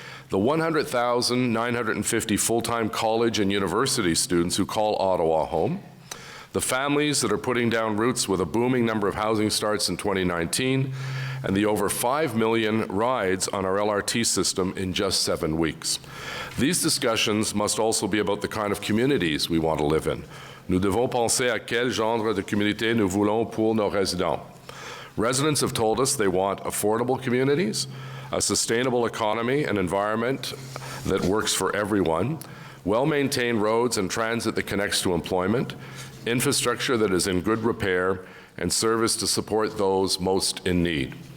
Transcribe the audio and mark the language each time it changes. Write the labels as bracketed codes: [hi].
[en] The 100,950 full-time college and university students who call Ottawa home. The families that are putting down roots with a booming number of housing starts in 2019, and the over 5 million rides on our LRT system in just 7 weeks. These discussions must also be about the kind of communities we want to live in. [fr] Nous devons penser à quel genre de communauté nous voulons pour nos résidents. [en] Residents have told us they want affordable communities, a sustainable economy and environment that works for everyone, well-maintained roads and transit that connects to employment, infrastructure that is in good repair, and service to support those most in need.